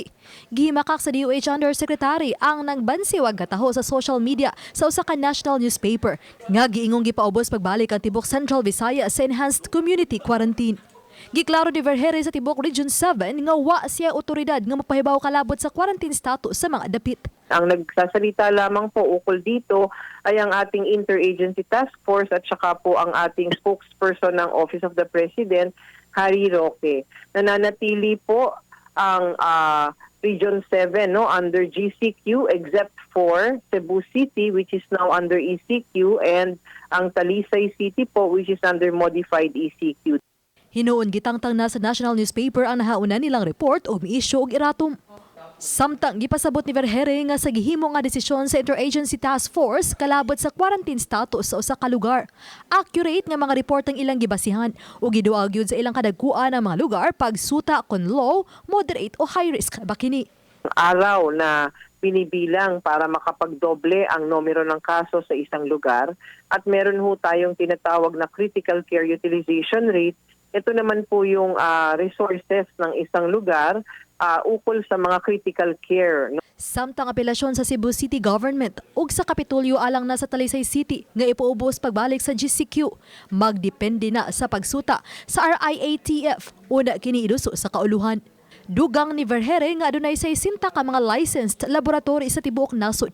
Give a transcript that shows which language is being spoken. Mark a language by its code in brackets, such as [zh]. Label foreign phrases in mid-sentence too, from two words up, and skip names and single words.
[ceb] Gihimakak sa DOH Undersecretary ang nagbansiwag kataho sa [en] social media [ceb] sa usa ka [en] national newspaper [ceb] nga giingong gipaubos pagbalik ang tibok Central Visayas sa Enhanced Community Quarantine. Giklaro ni Vergere sa tibok Region 7 nga wa siya otoridad nga mapahibaw kalabot sa [en] quarantine status [ceb] sa mga dapit. [tl] Ang nagsasalita lamang po ukol dito ay ang ating Interagency Task Force at saka po ang ating spokesperson ng Office of the President, Harry Roque. Nananatili po ang [en] Region 7 under GCQ except for Cebu City which is now under ECQ and ang Talisay City po which is under modified ECQ. [ceb] Hinuon gitangtang na sa [en] national newspaper [ceb] ang nahauna nilang report o mi-issue og iratom. Samtang gipasabot ni Vergere nga sa gihimo nga desisyon sa Interagency Task Force kalabot sa quarantine status sa usa ka lugar. Accurate nga mga report ang ilang gibasihan ug giduag gyud sa ilang kadagkuan ang mga lugar pagsuta kon low, moderate o [en] high risk [ceb] ba kini. [tl] Araw na binibilang para makapagdoble ang numero ng kaso sa isang lugar at meron ho tayong tinatawag na [en] critical care utilization rate. [tl] Ito naman po yung resources ng isang lugar ukol sa mga [en] critical care. [ceb] Samtang apelasyon sa Cebu City Government ug sa Kapitolyo alang na sa Talisay City nga ipuubos pagbalik sa GCQ, magdepende na sa pagsuta sa RIATF una kini iduso sa kauluhan. Dugang ni Vergere nga adunay 60 ka mga [en] licensed laboratory [ceb] sa tibuok nasod.